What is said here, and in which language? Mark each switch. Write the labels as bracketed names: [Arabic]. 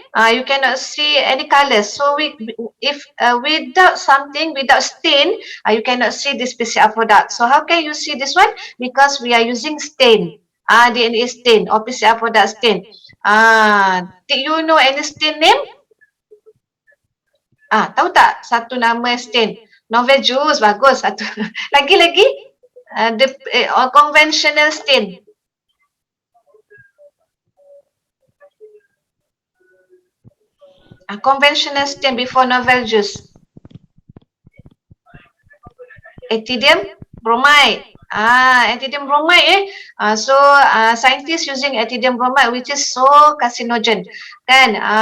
[English] You cannot see any colors. So without stain, you cannot see this PCR product. So how can you see this one? Because we are using stain, DNA stain or PCR product stain. Did you know any stain name? [Malay] Tahu tak satu nama stain? Novel juice, bagus satu. Lagi? [English] The conventional stain. Conventional stain before novel juice. Ethidium bromide. Ethidium bromide so scientists using ethidium bromide, which is so carcinogen, kan?